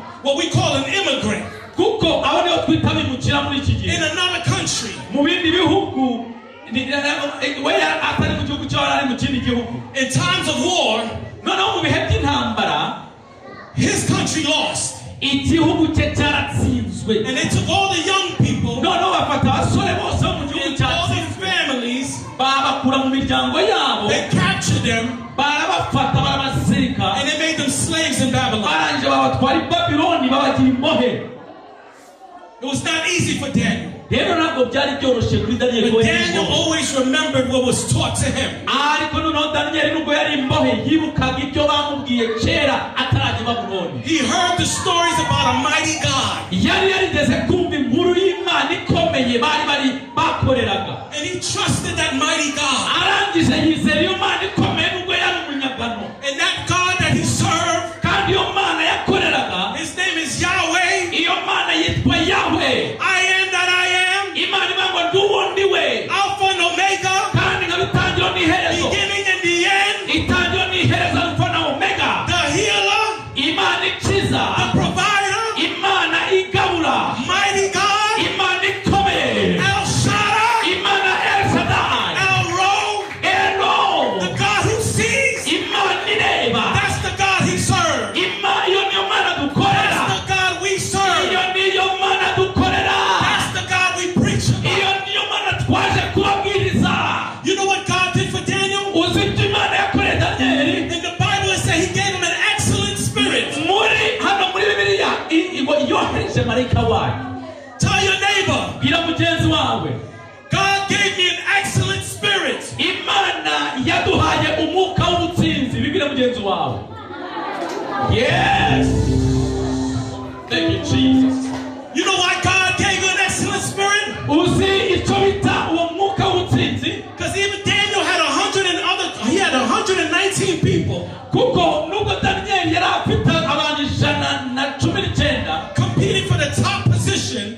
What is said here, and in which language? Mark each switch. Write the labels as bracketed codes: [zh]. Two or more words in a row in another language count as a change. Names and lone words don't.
[en] what we call an immigrant, [rw] kuko abo nibo twita bimukira muri iki gihe [en] in another country. [rw] mu bindi bihugu. we atari mu gihugu cyawe ari mu kindi gihugu. [en] In times of war, [rw] noneho mu bihe by'intambara [en] his country lost. [rw] igihugu cye cyaratsinzwe. [en] And they took all the young people, [rw] noneho bafata abasore bose bo mu gihugu [en] and all their [rw] cyatsinzwe [en] families, [rw] babakura mu miryango yabo, [en] they captured them, [rw] barabafata barabasirika, [en] and they made them slaves in Babylon. [rw] barangije babatwara i Babyloni babagira imbohe. [en] It was not easy for Daniel. [rw] rero ntabwo byari byoroshye kuri daniyeli. [en] But Daniel always remembered what was taught to him. [rw] ariko noneho daniyeli nubwo yari imbohe yibukaga ibyo bamubwiye kera atarajya i Babuloni. [en] He heard the stories about a mighty God, [rw] yari yarigeze kumva inkuru y'imana ikomeye bari bakoreraga. [en] and he trusted that mighty God. [rw] arangije yizera iyo mana ikomeye nubwo yari umunyagano. [en] And that God that he served, [rw] kandi iyo mana yakoreraga, [en] his name is Yahweh. [rw] iyo mana yitwa yawe. [en] I am that I am, [rw] imana ivuga ngo ndi uwo ndi we, [en] Alpha and Omega, [rw] kandi nkaba itangiro n'iherezo. [en] beginning and the end, [rw] itangiro n'iherezo, alfa na omega. [en] the healer, [rw] imana ikiza, [en] the provider, [rw] imana igabura, [en] mighty God, [rw] imana ikomeye, [en] El Shaddai, [rw] imana El Shaddai, [en] El Roi, Elo, the God who sees. [rw] imana ireba. [en] That's the God he served. [rw] iyo niyo mana dukorera. [en] That's the God we serve. [rw] iyo niyo mana dukorera. [en] That's the God we preach about. [rw] iyo niyo mana twaje kubabwiriza. [en] You know what God did for Daniel? [rw] uzi ibyo imana yakoreye daniyeli? [en] In the Bible it said he gave him an excellent spirit. [rw] hano muri bibiliya yohereje marayika wayo. [en] Tell your neighbor, [rw] bwira mugenzi wawe, [en] God gave me an excellent spirit. [rw] imana yaduhaye umwuka w'ubutsinzi. bibwira mugenzi wawe. [en] yes, thank you Jesus. You know why God gave you an excellent spirit? [rw] uzi icyo bita uwo mwuka w'ubutsinzi? [en] Because even Daniel had 119 people [rw] kuko nubwo daniyeli yari afite abantu 119 [en] competing for the top position.